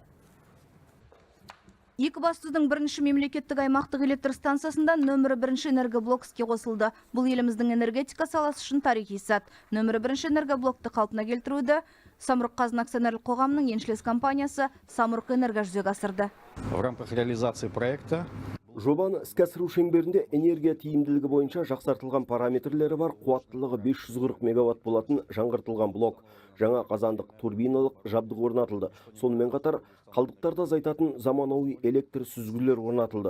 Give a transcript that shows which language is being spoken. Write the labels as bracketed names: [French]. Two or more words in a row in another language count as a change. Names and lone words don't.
[Kazakh] Екібастұздың бірінші мемлекеттік аймақтық электр станциясында нөмірі бірінші энергоблок іске қосылды. Бұл еліміздің энергетика саласы үшін тарихи сәт. Нөмірі бірінші энергоблокты қалпына келтіруді Самұрық-Қазына акционерлік қоғамының еншілес компаниясы Самұрық Энерго жүзеге асырды. [Russian] В рамках реализации проекта [Kazakh] жобаны іске асыру шеңберінде энергия тиімділігі бойынша жақсартылған параметрлері бар қуаттылығы 540 мегаватт болатын жаңғыртылған блок, жаңа қазандық турбиналық жабдық орнатылды. Сонымен қатар қалдықтарды азайтатын заманауи электр сүзгілер орнатылды.